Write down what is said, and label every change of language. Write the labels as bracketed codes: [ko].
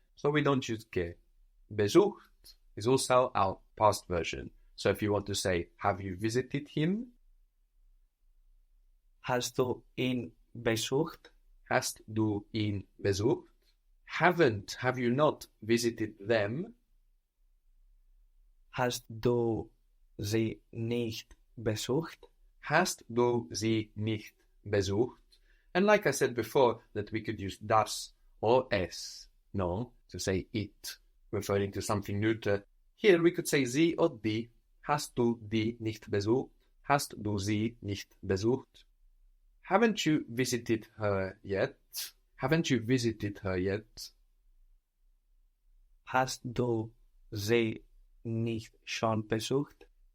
[en] So we don't use ge. Besucht is also our past version. So if you want to say, have you visited him? [de] Hast du ihn besucht? Hast du ihn besucht? [en] Have you not visited them? [de] Hast du sie nicht besucht? Hast du sie nicht besucht? [en] And like I said before, that we could use das or es, no, to say it, referring to something neuter. Here we could say sie or die. [de] Hast du die nicht besucht? Hast du sie nicht besucht? [en] Haven't you visited her yet? Haven't you visited her yet? [de] Hast du sie nicht schon besucht?